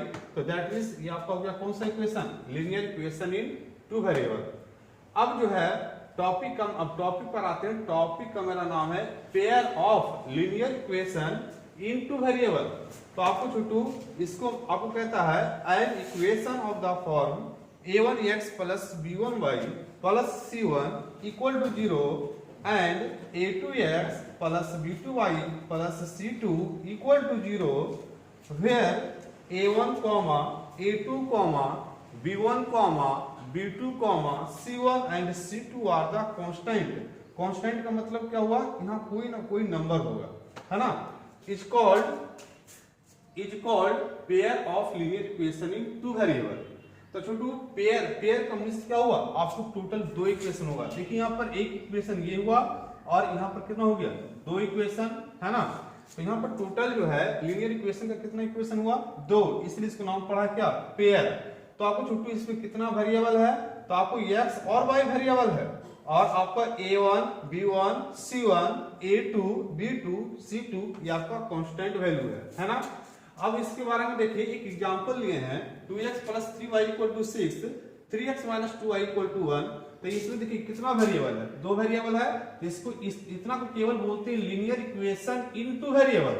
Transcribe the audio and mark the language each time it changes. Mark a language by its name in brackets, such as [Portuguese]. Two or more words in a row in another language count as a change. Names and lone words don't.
[Hindi] तो [English] that means [Hindi] ये आपका हो गया कौन सा इक्वेशन [English] linear equation in two variable. [Hindi] अब जो है टॉपिक पर आते हैं। टॉपिक का मेरा नाम है [English] pair of linear equation in two variable. [Hindi] तो आपको छोटू इसको आपको कहता है [English] an equation of the form a1x + b1y + c1 = 0 and a2x + b2y + c2 = 0 where a1, a2, b1, b2, c1 and c2 are the constant। [Hindi] constant का मतलब क्या हुआ, यहाँ कोई ना कोई नंबर होगा है ना। [English] is called pair of linear equation in two variable। [Hindi] तो छोटू पेयर का मींस क्या हुआ, आपको टोटल 2 इक्वेशन होगा। देखिए यहाँ पर एक इक्वेशन ये हुआ और यहाँ पर कितना हो गया 2 इक्वेशन है ना। तो यहाँ पर टोटल जो है [English] linear equation [Hindi] का कितना इक्वेशन हुआ 2, इसलिए इसका नाम पड़ा क्या पेयर। तो आपको छोटू इसमें कितना वेरिएबल है, तो आपको x और y वेरिएबल है और आपका a1, b1, c1, a2, b2, c2 ये आपका [English] constant value [Hindi] है ना। अब इसके बारे में देखिए एक एग्जांपल लिए हैं 2x + 3y = 6, 3x - 2y = 1। तो इसमें देखिए कितना वेरिएबल है 2 वेरिएबल है। इसको इतना को केवल बोलते हैं [English] linear equation in two variable.